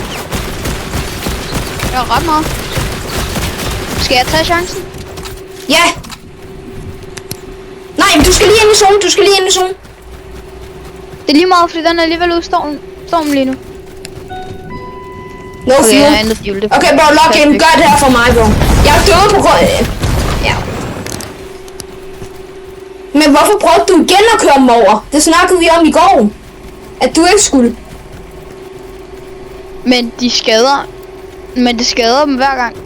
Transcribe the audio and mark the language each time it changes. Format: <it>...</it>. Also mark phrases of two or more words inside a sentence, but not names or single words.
<da>Jeg har ret meget. Skal jeg tage chancen? Ja. Nej, men du skal lige ind i zonen. Det er lige meget, fordi den er alligevel ude i stormen lige nu. No Okay, fuel. jeg har ændret fuel.</da> <en>Okay, bro, log in.</en> <da>Gør det her for mig, bro. Jeg er død på grund af... Ja. Men hvorfor prøvede du igen at køre dem over? Det snakkede vi om i går. At du ikke skulle. Men det skader dem hver gang.</da>